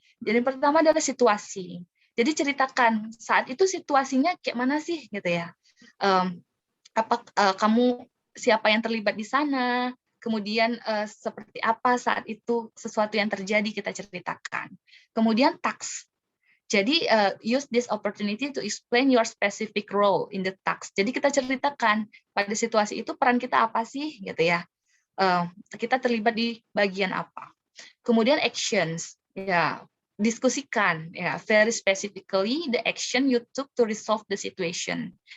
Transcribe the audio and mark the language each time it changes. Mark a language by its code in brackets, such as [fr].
[id] Jadi pertama adalah situasi. Jadi ceritakan, saat itu situasinya kayak mana sih? Gitu ya. Kamu, siapa yang terlibat di sana? Kemudian seperti apa saat itu sesuatu yang terjadi kita ceritakan. Kemudian task. Jadi [en] use this opportunity to explain your specific role in the task. [id] Jadi kita ceritakan pada situasi itu peran kita apa sih, gitu ya. Kita terlibat di bagian apa. Kemudian [en] actions, [id] ya diskusikan, ya [en] very specifically the action you took to resolve the situation.